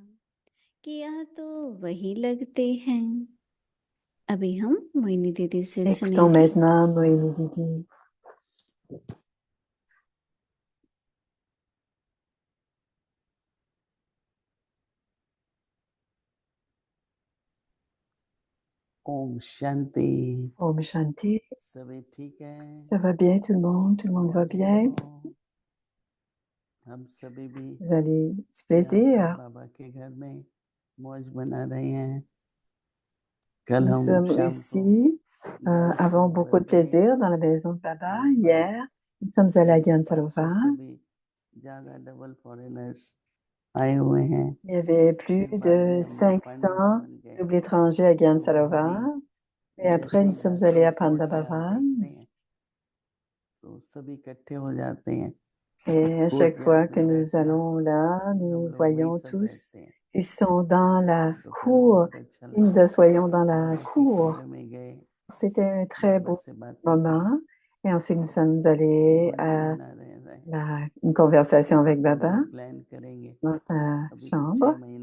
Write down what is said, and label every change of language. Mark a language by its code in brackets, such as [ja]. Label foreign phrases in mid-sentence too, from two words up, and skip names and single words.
[fr] Écoutons maintenant Mohini Didi. [hi] ओम शांति. ओम शांति. सभी ठीक है? [fr] Ça va bien tout le monde va bien. [hi] हम सभी भी [fr] Vous avez du plaisir. [hi] बाबा के घर में मौज बना रहे हैं. कल [fr] Nous [hi] हम [fr] sommes [hi] शाम [fr] ici, avons beaucoup de plaisir dans la maison de Baba. Hier, nous sommes allés à Gyan Sarovar. [hi] ज्यादा डबल फॉरेनर्स आए हुए हैं. [fr] Il y avait plus de 500 doubles étrangers à Gyan Sarovar. Et après, nous sommes allés à Pandavaram. [hi] तो सभी इकट्ठे हो जाते हैं. [fr] Et à chaque fois que nous allons là, nous voyons tous, ils sont dans la cour, et nous assoyons dans la cour. C'était un très beau moment. Et ensuite, nous sommes allés à une conversation avec Baba dans sa chambre.